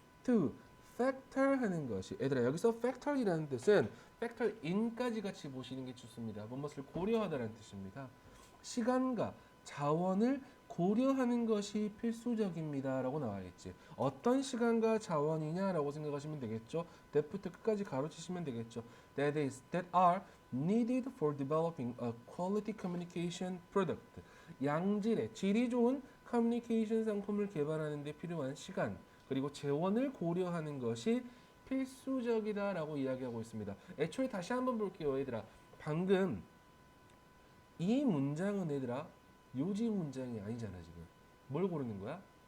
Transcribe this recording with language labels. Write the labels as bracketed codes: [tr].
[ko] to factor 하는 것이 얘들아 여기서 factor이라는 뜻은 factor in까지 같이 보시는 게 좋습니다. 무엇을 고려하다라는 뜻입니다. 시간과 자원을 고려하는 것이 필수적입니다 라고 나와 있지. 어떤 시간과 자원이냐라고 생각하시면 되겠죠. that부터 끝까지 가로치시면 되겠죠. [en] that are needed for developing a quality communication product. [ko] 양질의 질이 좋은 커뮤니케이션 상품을 개발하는 데 필요한 시간 그리고 재원을 고려하는 것이 필수적이다라고 이야기하고 있습니다. 애초에 다시 한번 볼게요 얘들아. 방금 이 문장은 얘들아 요지 문장이 아니잖아 지금. 뭘 고르는 거야?